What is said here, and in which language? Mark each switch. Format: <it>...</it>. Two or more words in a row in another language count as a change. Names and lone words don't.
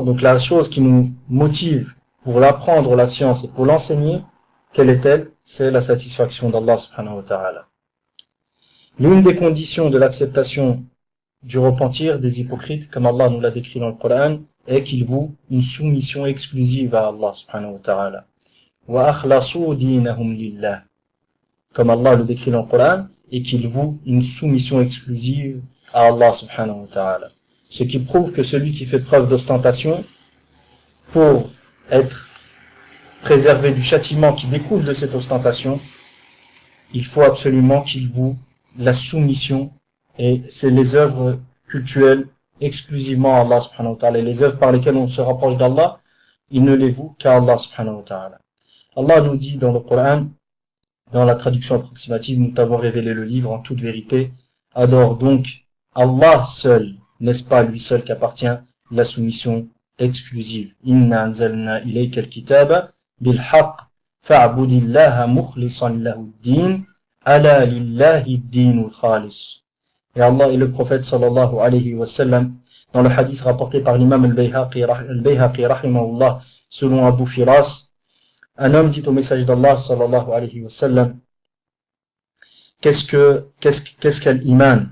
<fr>Donc la chose qui nous motive pour l'apprendre la science et pour l'enseigner, quelle est-elle? C'est la satisfaction d'Allah</fr> <ar>سبحانه وتعالى.</ar> <fr>L'une des conditions de l'acceptation du repentir des hypocrites, comme Allah nous l'a décrit dans le Coran, est qu'ils vouent une soumission exclusive à Allah</fr> <ar>سبحانه وتعالى. وأخلصوا دينهم لله.</ar> <fr>Comme Allah le décrit dans le Coran, et qu'ils vouent une soumission exclusive à Allah</fr> <ar>سبحانه وتعالى.</ar> <fr>Ce qui prouve que celui qui fait preuve d'ostentation, pour être préservé du châtiment qui découle de cette ostentation, il faut absolument qu'il voue la soumission, et c'est les œuvres cultuelles exclusivement à Allah</fr> <ar>سبحانه وتعالى.</ar> <fr>Et les œuvres par lesquelles on se rapproche d'Allah, il ne les voue qu'à Allah</fr> <ar>سبحانه وتعالى.</ar> <fr>Allah nous dit dans le Coran, dans la traduction approximative, nous t'avons révélé le livre en toute vérité. Adore donc Allah seul, n'est-ce pas lui seul qu'appartient la soumission exclusive.</fr> <ar>إنا أنزلنا إليك الكتاب بالحق فاعبد الله مخلصا له الدين ألا لله الدين الخالص.</ar> <fr>Et Allah et le prophète</fr> <ar>صلى الله عليه وسلم,</ar> <fr>dans le hadith rapporté par l'imam al-Bayhaqi rahimahullah, selon Abu Firas, un homme dit au message d'Allah</fr> <ar>صلى الله عليه وسلم,</ar> <fr>qu'est-ce qu'al-iman?</fr>